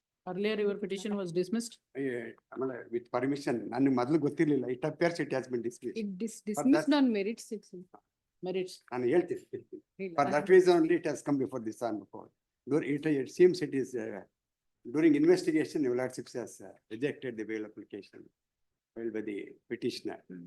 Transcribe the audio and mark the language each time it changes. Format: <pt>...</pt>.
<en>Earlier your petition was dismissed.</en> <kn>ಆಮೇಲೆ</kn> <en>with permission,</en> <kn>ನನಗೆ ಮೊದಲು ಗೊತ್ತಿರಲಿಲ್ಲ.</kn> <en>It appears it has been dismissed. Dismissed on merits. Merits.</en> <kn>ನಾನು ಹೇಳ್ತೀನಿ.</kn> <en>For that reason only it has come before this on before. It seems it is during investigation, your lordship has rejected the bail application filed by the petitioner.</en>